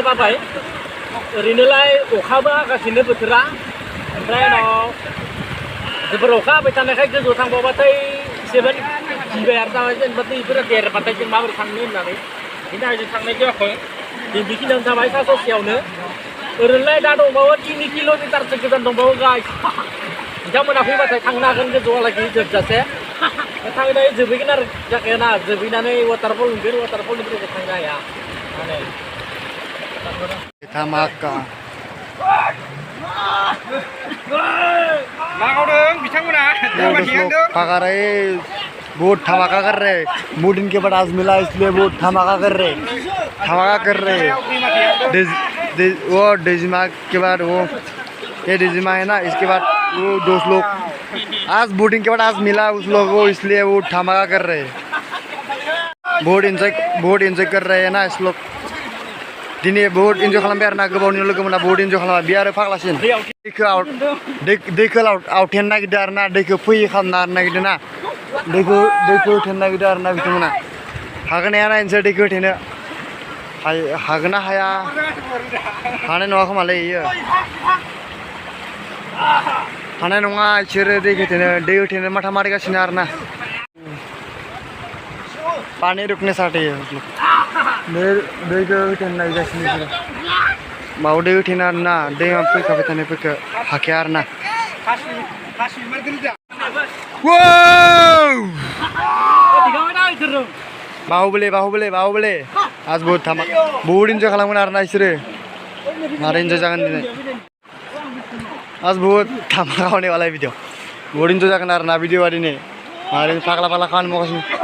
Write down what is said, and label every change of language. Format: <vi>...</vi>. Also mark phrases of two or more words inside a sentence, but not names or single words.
<brx>बाबाय ओरैनोलाय अखाबो हागासिनो बोथोरा ओमफ्राय उनाव जोबोर अखा हाबाय थानायखाय गोजौआव थांबावबाथाय जोबोद गिबाय आरो जाबाय जेनेबा दैफोरा देरबाथाय जों माबोरै थांनो होननानै बिनि थाखाय जों थांनाय जायाखै जों बेखिनियावनो थाबाय सा ससेयावनो ओरैनोलाय दा दंबावो 3 किल'मिटारसो गोजान दंबावो गाइस बिथांमोना फैबाथाय थांनो हागोन गोजौआलागि जोबजासे थांनाय जोबहैगोन आरो जाखायाना जोबहैनानै वाटारफल मोनगोन वाटारफलनिफ्राय थांनो हाया माने धामाका लागावदों बिथांमोना</brx> <hi>पागारे बहुत धमाका कर रहे बहुत दिन के बाद आज मिला इसलिए बहुत धमाका कर रहे वो डेजिमा के बाद वो ये डेजिमा है ना इसके बाद वो दोस्त लोग आज बहुत दिन के बाद आज मिला उस लोग को इसलिए वो धमाका कर रहे बहुत एंजॉय कर रहे हैं ना इस लोग</hi> <brx>दिनै बहुत एन्जय खालामबाय आरो ना गोबावनि लोगो मोना बहुत एन्जय खालामबाय बे आरो फाग्लासिन दैखौ आवथेनो नागिरदों आरो ना दैखौ फैयो खालामनो नागिरदों ना दैखौ होथेनो नागिरदों आरो ना बिथांमोना हागोन हाया नायनोसै दैखौ होथेनो हागोन ना हाया हानाय नङा खोमालै इयो हानाय नङा इसोरो दै होथेनो माथा मारिगासिनो आरो ना</brx> <hi>पानी रुकने साथे</hi> <brx>दैखौ होथेनो नागिरगासिनो बिसोरो माव दै होथेनो आरो ना दैया फैखाबाय थानायफोरखौ हाखाया आरो ना बाहुबली आज बहुत एन्जय खालामगोन आरो ना बिसोरो मारै एन्जय जागोन दिनै</brx> <hi>आज बहुत धमाका होने वाला है</hi> <brx>भिडियो बहुत एन्जय जागोन आरो ना भिडियोआ दिनै मारै फाग्ला खामानि मावगासिनो</brx>